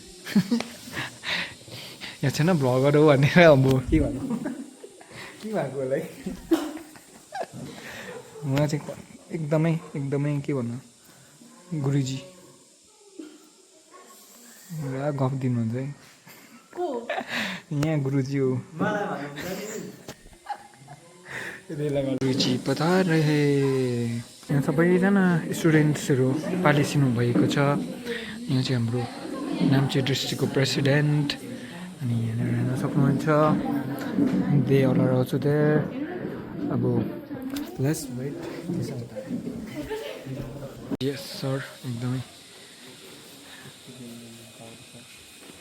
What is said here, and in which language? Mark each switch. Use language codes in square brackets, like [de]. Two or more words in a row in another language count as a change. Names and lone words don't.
[ne] यहाँ छैन भ्लगर हो भनेर अब के भन्नु के भएको होला है। उहाँ चाहिँ एकदमै के भन्नु गुरुजी पुरा गफ दिनुहुन्छ है। यहाँ गुरुजी हो गुरुजी [hi] पधार रहे। [ne] यहाँ सबैजना स्टुडेन्ट्सहरू पालिसिनु भएको छ। यहाँ चाहिँ हाम्रो नाम्ची डिस्ट्रिक्टको प्रेसिडेन्ट अनि यहाँनिर हेर्न सक्नुहुन्छ। [en] They all are also there. अब let's wait. yes sir [ne] एकदमै गुरुजी